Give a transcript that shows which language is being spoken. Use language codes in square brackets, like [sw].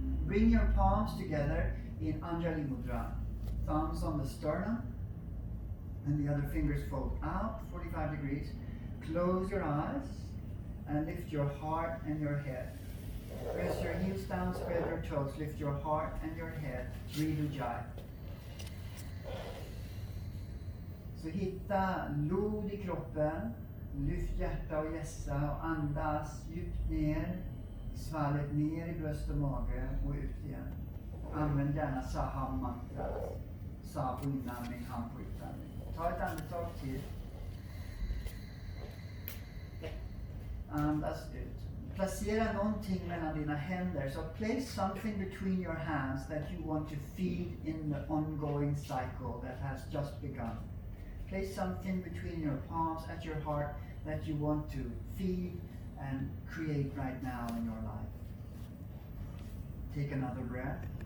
[en] Bring your palms together in Anjali Mudra. Thumbs on the sternum and the other fingers fold out 45 degrees. Close your eyes and lift your heart and your head. Press your heels down, spread your toes, lift your heart and your head. Breathe Ujjayi. [sv] Så hitta lod i kroppen, lyft hjärta och hjässa och andas djupt ner, svalget ner i bröst och mage och ut igen. Använd gärna Saham mantrat. Sa på inandning, Ham på utandning. Ta ett andetag till. Andas ut. Placera någonting mellan dina händer. [en] So place something between your hands that you want to feed in the ongoing cycle that has just begun. Place something between your palms at your heart that you want to feed and create right now in your life. Take another breath.